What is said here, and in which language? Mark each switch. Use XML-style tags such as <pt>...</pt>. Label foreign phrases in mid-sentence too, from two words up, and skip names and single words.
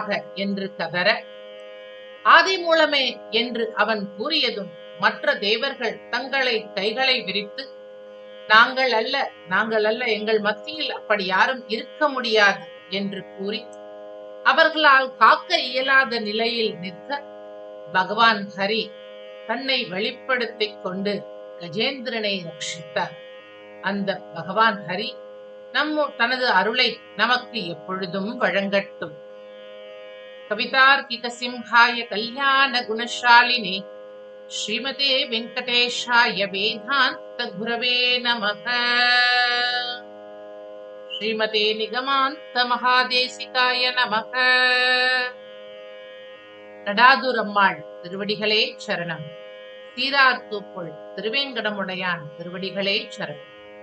<ta>என்று கதற, ஆதிமூலமே என்று அவன் கூறியதும் மற்ற தேவர்கள் தங்களை கைகளை விரித்து, நாங்கள் அல்ல, நாங்கள் அல்ல, எங்கள் மத்தியில் அப்படி யாரும் இருக்க முடியாது என்று கூறி அவர்களால் காக்க இயலாத நிலையில் நிற்க பகவான் ஹரி தன்னை வெளிப்படுத்திக் கொண்டு கஜேந்திரனை ரட்சித்தார். அந்த பகவான் ஹரி தனது அருளை நமக்கு எப்பொழுதும் வழங்கட்டும்.</ta> <sa>कवितार्किक सिंहाय कल्याण गुणशालिने श्रीमते वेङ्कटेशाय वेदान्त गुरवे नमः. श्रीमते निगमान्त महादेशिकाय नमः.</sa> <ta>நடாதுரம்மாள் திருவடிகளே சரணம். சீரார்த்தூப்புள் திருவேங்கடமுடையான் திருவடிகளே சரணம்.</ta>